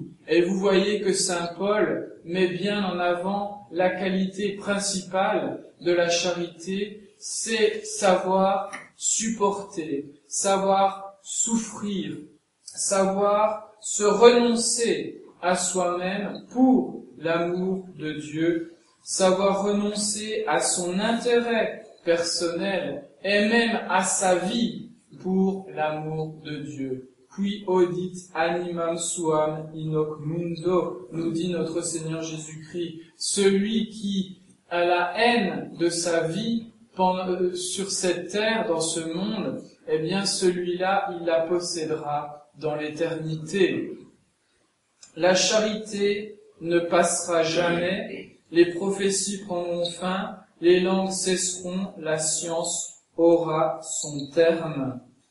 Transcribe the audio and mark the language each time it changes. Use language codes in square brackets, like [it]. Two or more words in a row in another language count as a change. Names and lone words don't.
[fr] Et vous voyez que saint Paul met bien en avant la qualité principale de la charité, c'est savoir supporter, savoir souffrir, savoir se renoncer à soi-même pour l'amour de Dieu, savoir renoncer à son intérêt personnel et même à sa vie pour l'amour de Dieu. [la] Qui audit animam suam in hoc mundo, [fr] nous dit notre Seigneur Jésus-Christ. Celui qui a la haine de sa vie sur cette terre, dans ce monde, eh bien celui-là, il la possédera dans l'éternité. La charité ne passera jamais, les prophéties prendront fin, les langues cesseront, la science aura son terme.